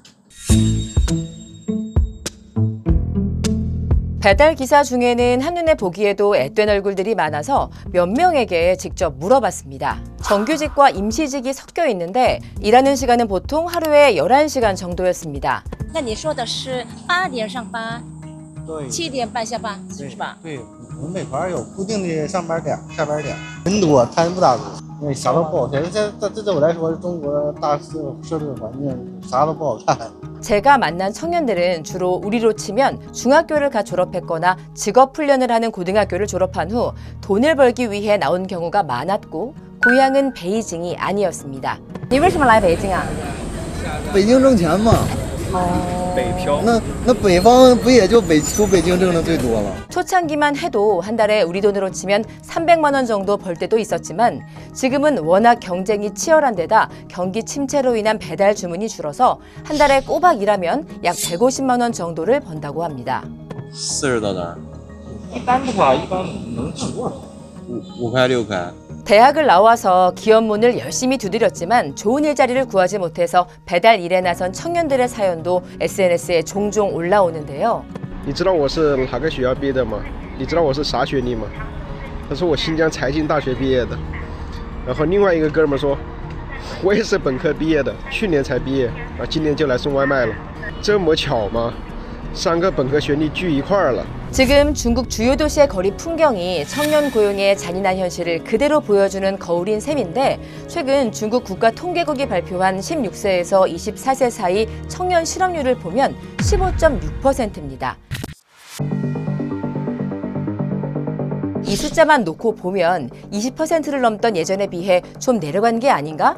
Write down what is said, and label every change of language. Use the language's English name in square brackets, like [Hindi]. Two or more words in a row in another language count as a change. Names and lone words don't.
[Korean] 배달 기사 중에는 한눈에 보기에도 앳된 얼굴들이 많아서 몇 명에게 직접 물어봤습니다. 정규직과 임시직이 섞여 있는데 일하는 시간은 보통 하루에 11시간 정도였습니다. [Chinese] 那你说的是8点上班， 7点半下班，是吧？对，我们每块有固定的上班点、下班点，人多摊不大多，因为啥都不好看。这对我来说，中国大社会环境啥都不好看。 [Korean] 제가 만난 청년들은 주로 우리로 치면 중학교를 가 졸업했거나 직업 훈련을 하는 고등학교를 졸업한 후 돈을 벌기 위해 나온 경우가 많았고 고향은 베이징이 아니었습니다. [Chinese] 你为什么来北京啊？北京挣钱嘛。 北漂。那北方不也就出北京挣的最多了？ [Korean] 초창기만 해도 한 달에 우리 돈으로 치면 300만 원 정도 벌 때도 있었지만 지금은 워낙 경쟁이 치열한 데다 경기 침체로 인한 배달 주문이 줄어서 한 달에 꼬박 일하면 약 150만 원 정도를 번다고 합니다. [Chinese] 40 到哪儿？一般的话，一般能挣多少？ 5块6块。 [Korean] 대학을 나와서 기업 문을 열심히 두드렸지만 좋은 일자리를 구하지 못해서 배달 일에 나선 청년들의 사연도 SNS에 종종 올라오는데요. [Chinese] 你知道我是哪个学校毕业的吗？你知道我是啥学历吗？他说我新疆财经大学毕业的。然后另外一个哥们说，我也是本科毕业的，去年才毕业，今年就来送外卖了。这么巧吗？3个本科学历聚一块儿了。 [Korean] 지금 중국 주요 도시의 거리 풍경이 청년 고용의 잔인한 현실을 그대로 보여주는 거울인 셈인데 최근 중국 국가통계국이 발표한 16세에서 24세 사이 청년 실업률을 보면 15.6%입니다. 이 숫자만 놓고 보면 20%를 넘던 예전에 비해 좀 내려간 게 아닌가?